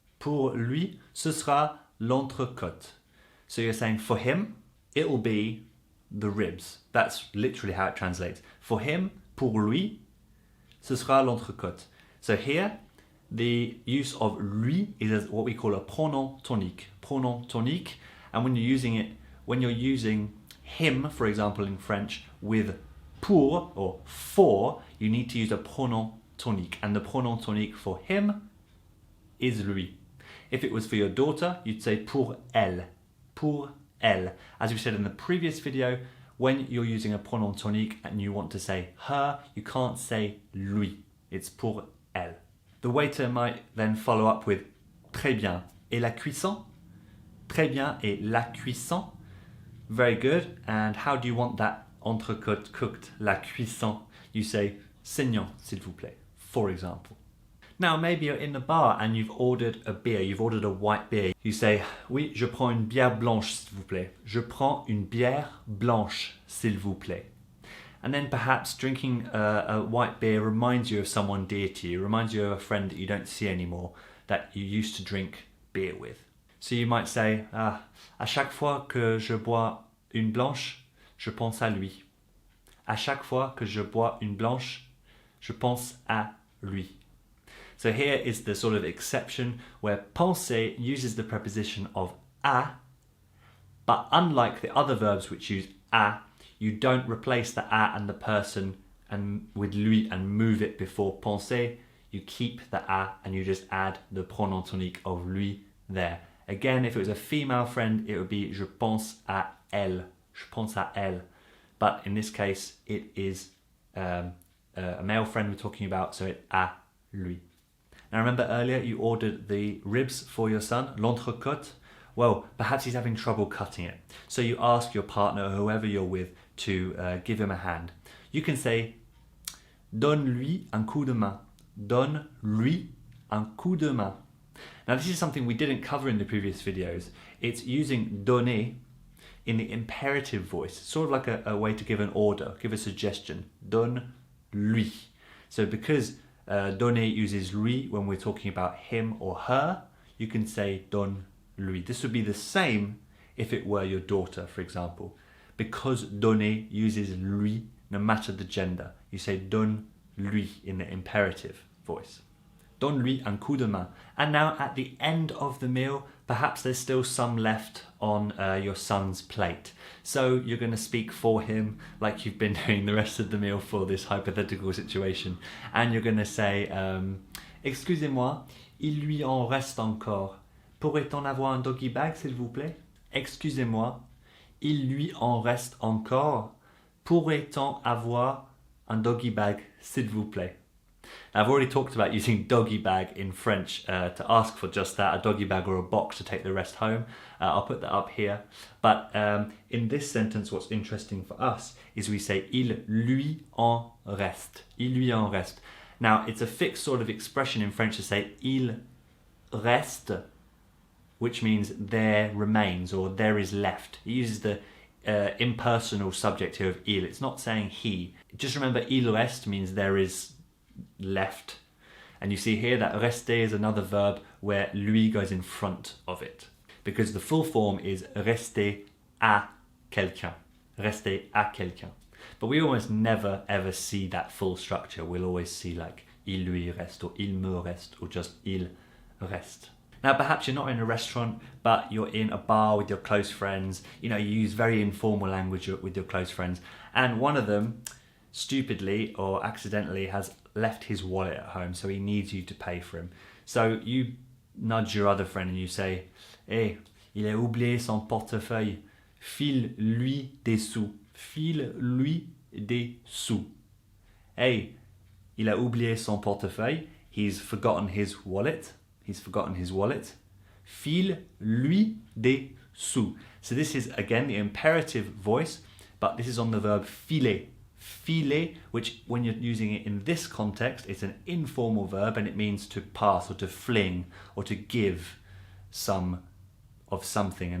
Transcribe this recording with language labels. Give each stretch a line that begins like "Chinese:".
French: Pour lui, ce sera l'entrecôte.
English: So you're saying for him, it will be the ribs. That's literally how it translates. For him,
French: pour lui, ce sera l'entrecôte.
English: So here, the use of lui is what we call a pronom tonique. Pronom tonique, and when you're using him, for example, in French, with pour or for, you need to use a pronom tonique, and the pronom tonique for him is lui. If it was for your daughter, you'd say
French: pour elle. Pour elle.
English: As we said in the previous video, when you're using a pronom tonique and you want to say her, you can't say lui. It's
French: pour elle.
English: The waiter might then follow up with
French: très bien. Et la cuisson? Très bien. Et la cuisson?
English: Very good. And how do you want that entrecôte cooked?
French: La cuisson.
English: You say saignant, s'il vous plaît, for example. Now maybe you're in the bar and you've ordered a beer. You've ordered a white beer. You say,
French: oui, je prends une bière blanche, s'il vous plaît. Je prends une bière blanche, s'il vous plaît.
English: And then perhaps drinking a white beer reminds you of someone dear to you, reminds you of a friend that you don't see anymore, that you used to drink beer with. So you might say,
French: à chaque fois que je bois une blanche, je pense à lui. À chaque fois que je bois une blanche, je pense à lui.
English: So here is the sort of exception where penser uses the preposition of à, but unlike the other verbs which use à, you don't replace the a and the person and with lui and move it before penser. You keep the a and you just add the pronom tonique of lui there. Again, if it was a female friend, it would be
French: je pense à elle.
English: Je pense à elle. But in this case, it is a male friend we're talking about, so it's à lui. Now remember earlier you ordered the ribs for your son, l'entrecôte. Well, perhaps he's having trouble cutting it. So you ask your partner or whoever you're with to give him a hand. You can say,
French: donne-lui un coup de main. Donne-lui un coup de main.
English: Now this is something we didn't cover in the previous videos. It's using donner in the imperative voice, sort of like a way to give an order, give a suggestion. Donne-lui. So because donner uses lui when we're talking about him or her, you can say donne-lui. This would be the same if it were your daughter, for example. Because donner uses lui, no matter the gender, you say donne-lui in the imperative voice.
French: Donne-lui un coup de main.
English: And now at the end of the meal, perhaps there's still some left on your son's plate. So you're going to speak for him like you've been doing the rest of the meal for this hypothetical situation. And you're going to say,
French: excusez-moi, il lui en reste encore. Pourrait-on avoir un doggy bag, s'il vous plaît? Excusez-moi, il lui en reste encore. Pourrait-on avoir un doggy bag, s'il vous plaît?
English: Now, I've already talked about using doggy bag in French to ask for just that, a doggy bag or a box to take the rest home. I'll put that up here. But in this sentence, what's interesting for us is we say
French: il lui en reste.
English: Il lui en reste. Now, it's a fixed sort of expression in French to say il reste, which means there remains or there is left. It uses the impersonal subject here of il. It's not saying he. Just remember, il reste means there is left. And you see here that rester is another verb where lui goes in front of it. Because the full form is rester à quelqu'un. Rester à quelqu'un. But we almost never ever see that full structure. We'll always see like il lui reste or il me reste or just il reste. Now, perhaps you're not in a restaurant, but you're in a bar with your close friends. You know, you use very informal language with your close friends. And one of them, stupidly or accidentally, has left his wallet at home, so he needs you to pay for him. So you nudge your other friend and you say, "Hey,
French: il a oublié son portefeuille. File-lui des sous. File-lui des sous." Hey, il a oublié son portefeuille.
English: He's forgotten his wallet. He's forgotten his wallet.
French: File-lui des sous.
English: So this is, again, the imperative voice, but this is on the verb filer. Filer, which when you're using it in this context, it's an informal verb and it means to pass or to fling or to give some of something.